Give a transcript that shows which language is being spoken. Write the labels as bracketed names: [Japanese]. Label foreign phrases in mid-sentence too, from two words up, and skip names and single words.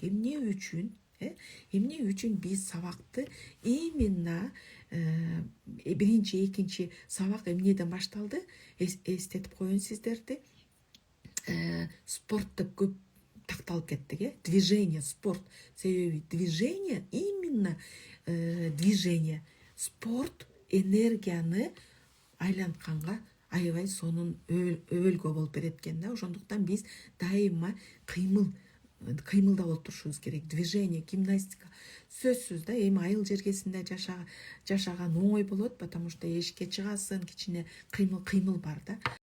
[Kyrgyz] Эмне үчүн биз сабакты именно биринчи, экинчи сабак эмнеден башталды? Эстетип коеюн сиздерди. Спорт деп көп такталып кеттик, движение, спорт. [Russian] Себеби движение, именно движение, [Kyrgyz] спорт энергияны айлантканга аябай сонун өбөлгө болуп берет экен да. Ошондуктан биз дайыма кыймылда болуп турушубуз керек. [Russian] Движение, гимнастика. [Kyrgyz] Сөзсүз да, эми айыл жергесинде жашаган оңой болот, [Russian] потому что [Kyrgyz] эшикке чыгасың, кичине кыймыл бар да.